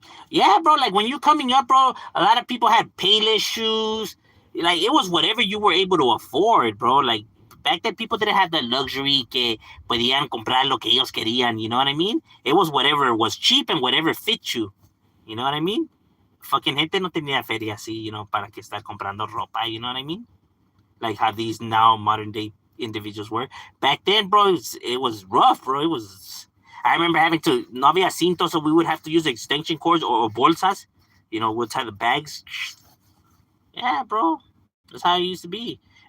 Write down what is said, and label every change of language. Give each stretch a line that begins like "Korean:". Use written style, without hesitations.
English: Yeah, bro. Like when you coming up, bro, a lot of people had Payless shoes. Like it was whatever you were able to afford, bro. Like back then, people didn't have the luxury
Spanish: que podían comprar lo que ellos querían.
English: You know what I mean? It was whatever was cheap and whatever fit you. You know what I mean?
Spanish: Fucking gente no tenía feria así, para que estar comprando ropa.
English: You know what I mean? Like how these now modern day individuals were. Back then, bro, it was rough, bro. It was. I remember having to
Spanish: no había cinto,
English: so we would have to use extension cords or
Spanish: bolsas.
English: We'll tie the bags. Yeah, bro, that's how it used to be.